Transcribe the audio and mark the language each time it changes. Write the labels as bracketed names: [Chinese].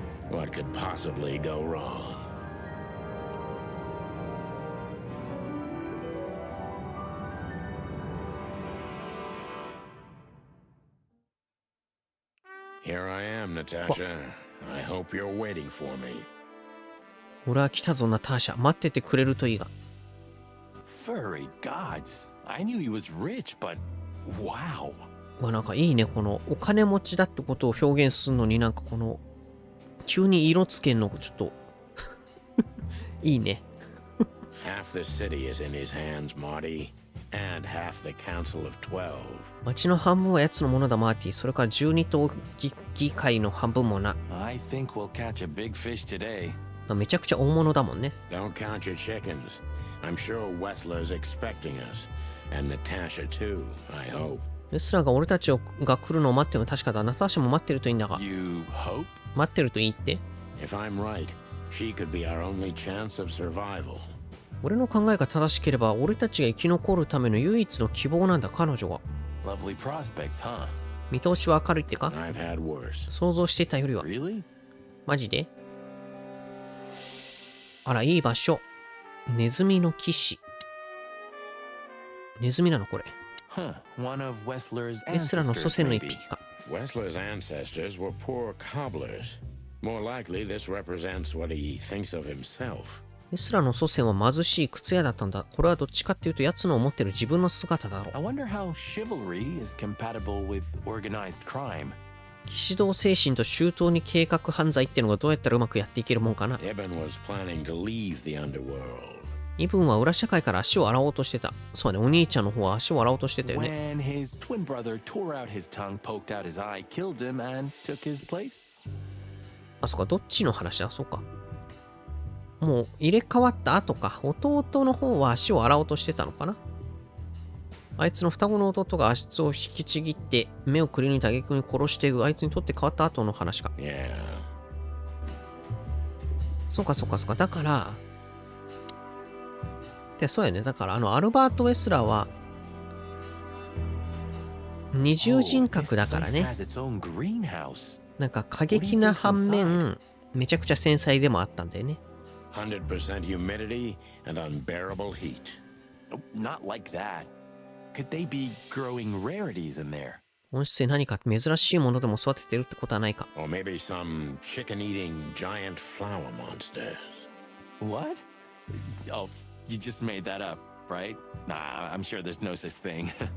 [English] What could possibly go wrong? Here I am, Natasha. I hope you're waiting for me. [Japanese] 俺は来たぞ、ナターシャ。待っててくれるといいが。 [English] Furry gods. I knew he was rich, but wow. [Japanese] うわ、なんかいいね。このお金持ちだってことを表現するのになんかこの急に色つけんのちょっといいね。 [English] Half the city is in his hands, Marty, and half the Council of 12. [Japanese] 町の半分は奴のものだ、マーティ。それから12党議会の半分もな。 [English] I think we'll catch a big fish today. [Japanese] めちゃくちゃ大物だもんね。 [English] Don't count your chickens. I'm sure Wessler's expecting us, and Natasha too, I hope. [Japanese] レスラーが俺たちが来るのを待ってるの確かだ。ナターシャも待ってるといいんだが。 [English] You hope? [Japanese] 待ってるといいって。 [English] If I'm right, she could be our only chance of survival. [Japanese] 俺の考えが正しければ、俺たちが生き残るための唯一の希望なんだ、彼女は。 [English] Lovely prospects, huh? [Japanese] 見通しは明るいってか？ [English] I've had worse. [Japanese] 想像してたよりは。 [English] Really? [Japanese] マジで？あら、いい場所。ネズミの騎士。ネズミなのこれ。 [English] Huh. One of Wessler's [Japanese] レスラーの祖先 [English] ancestors, [Japanese] の一 [English] maybe. [Japanese] 匹か。 [English] Wessler's ancestors were poor cobblers. More likely, this represents what he thinks of himself. [Japanese] レスラーの祖先は貧しい靴屋だったんだ。これはどっちかっていうと、奴の思ってる自分の姿だろ [English] I [Japanese] う。 [English] wonder how chivalry is compatible with organized crime. [Japanese] 騎士道精神と周到に計画犯罪ってのがどうやったらうまくやっていけるもんかな。 [English] Ibn was planning to leave the underworld. [Japanese] イブンは裏社会から足を洗おうとしてた。そうね、お兄ちゃんの方は足を洗おうとしてたよね。 [English] When his twin brother tore out his tongue, poked out his eye, killed him, and took his place. [Japanese] あ、そっか、どっちの話だ、そっか。もう入れ替わった後か。弟の方は足を洗おうとしてたのかな。あいつの双子の弟が足を引きちぎって目をくり抜いた挙句に殺していく。あいつにとって変わった後の話か。 [English] Yeah. [Japanese] そうかそうかそうか。だから、で、そうやね。だからアルバート・ウェスラーは二重人格だからね。 [English] Has its own greenhouse. [Japanese] なんか過激な反面、めちゃくちゃ繊細でもあったんだよね。 [English] 100% humidity and unbearable heat. Oh, not like that. Could they be growing rarities in there? [Japanese] 温室で何か珍しいものでも育ててるってことはないか。 [English] Or maybe some chicken-eating giant flower monsters. What? Oh, you just made that up, right? Nah, I'm sure there's no such thing.